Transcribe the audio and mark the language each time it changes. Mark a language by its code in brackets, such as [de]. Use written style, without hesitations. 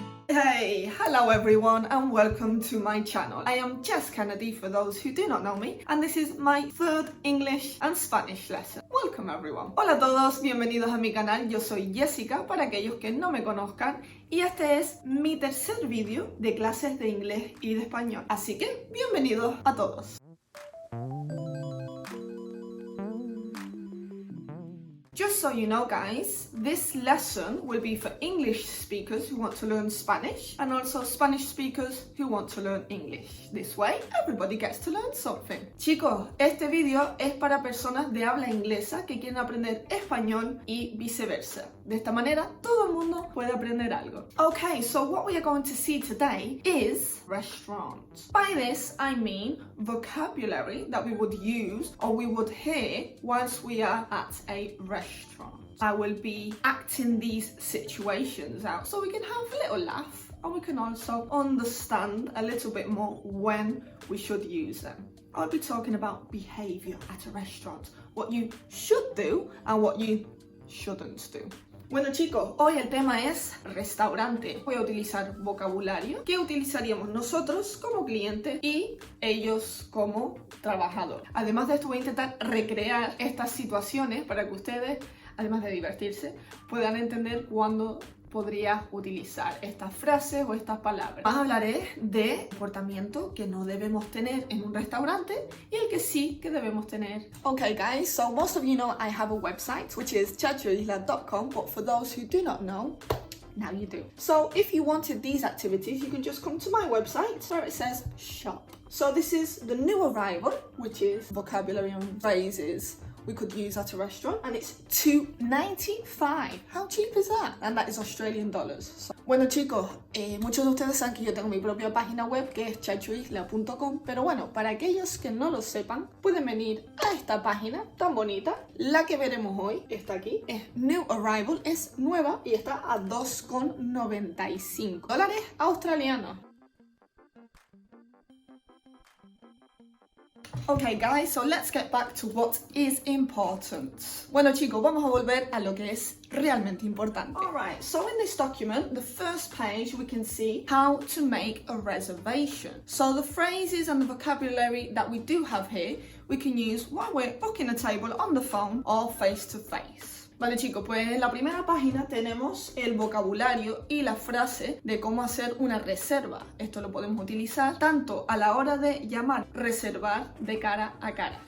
[en] Hey, hello everyone and welcome to my channel. I am Jess Kennedy for those who do not know me, and this is my third English and Spanish lesson. Welcome everyone. [es] Hola a todos, bienvenidos a mi canal. Yo soy Jessica para aquellos que no me conozcan y este es mi tercer vídeo de clases de inglés y de español. Así que bienvenidos a todos. [en] Just so you know guys, this lesson will be for English speakers who want to learn Spanish and also Spanish speakers who want to learn English. This way, everybody gets to learn something. [es] Chicos, este vídeo es para personas de habla inglesa que quieren aprender español y viceversa. De esta manera, todo el mundo puede aprender algo. [en] Okay, so what we are going to see today is restaurant. By this, I mean vocabulary that we would use or we would hear whilst we are at a restaurant. I will be acting these situations out so we can have a little laugh and we can also understand a little bit more when we should use them. I'll be talking about behaviour at a restaurant, what you should do and what you shouldn't do. [es] Bueno chicos, hoy el tema es restaurante. Voy a utilizar vocabulario que utilizaríamos nosotros como cliente y ellos como trabajador. Además de esto voy a intentar recrear estas situaciones para que ustedes, además de divertirse, puedan entender cuándo podría utilizar estas frases o estas palabras. Más hablaré de comportamiento que no debemos tener en un restaurante y el que sí que debemos tener. [en] Okay guys, so most of you know I have a website which is chachoisla.com, but for those who do not know, now you do. So if you wanted these activities, you can just come to my website where it says shop. So this is the new arrival, which is vocabulary and phrases we could use at a restaurant, and it's $2.95. How cheap is that? And that is Australian dollars. [es] So, bueno chicos, muchos de ustedes saben que yo tengo mi propia página web que es chachoisla.com, pero bueno, para aquellos que no lo sepan, pueden venir a esta página tan bonita. La que veremos hoy está aquí, es New Arrival, es nueva y está a $2.95 australianos. [en] Okay guys, so let's get back to what is important. [es] Bueno chicos, vamos a volver a lo que es realmente importante. [en] Alright, so in this document, the first page, we can see how to make a reservation. So the phrases and the vocabulary that we do have here, we can use while we're booking a table on the phone or face to face. [es] Vale chicos, pues en la primera página tenemos el vocabulario y la frase de cómo hacer una reserva. Esto lo podemos utilizar tanto a la hora de llamar, reservar de cara a cara.